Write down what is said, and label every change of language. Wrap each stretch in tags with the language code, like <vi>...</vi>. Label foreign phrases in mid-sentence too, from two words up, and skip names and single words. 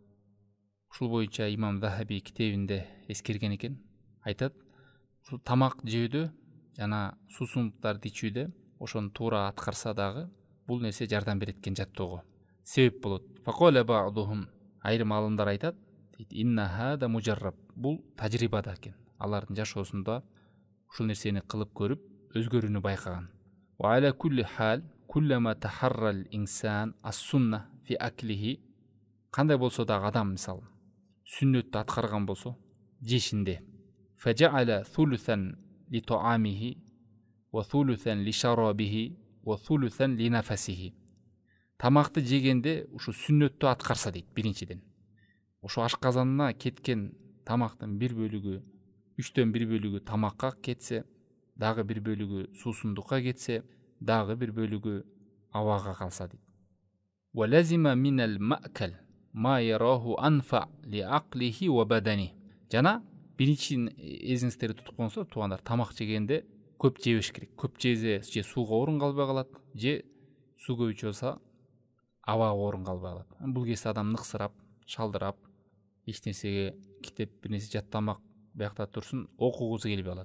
<ky>Ушул боюнча имам Захаби китебинде эскерген экен. Айтат, ушул тамак жөөдө жана суусундуктарды ичүүдө ошону туура аткарса дагы бул нерсе жардам берет экен жаттоого. Себеп болот.</ky> <ar>فقال بعضهم,</ar> <ky>айрым алымдар айтат,</ky> <ar>إن هذا مجرب,</ar> <ky>бул тажрибада экен. Алардын жашоосунда ушул нерсени кылып көрүп өзгөрүүнү байкаган.</ky> <ar>وعلى كل حال كلما تحرى الإنسان السنة في أكله,</ar> <ky>кандай болсо дагы адам мисалы сүннөттү аткарган болсо жешинде,</ky> <ar>فجعل ثلثا لطعامه وثلثا لشرابه وثلثا لنفسه.</ar> <ky>Тамакты жегенде ушу сүннөттү аткарса дейт биринчиден. Ошо ашказанына кеткен тамактын бир бөлүгү, 3/1 бөлүгү тамакка кетсе, дагы бир бөлүгү суусундукка кетсе, дагы бир бөлүгү абага калса дейт.</ky> <ar>ولازم من المأكل ما يراه أنفع لعقله وبدنه.</ar> <ky>Жана биринчи эзиңиздерде тутуп коңуздар туугандар, тамак жегенде көп жебеш керек. Көп жезе же сууга орун калбай калат, же суу көбүчө болсо абага орун калбай калат. Бул кезде адам ныксырап, шалдырап, эч нерсеге китеп бир нерсе жаттамак биякта турсун, окугусу келбей калат.</ky>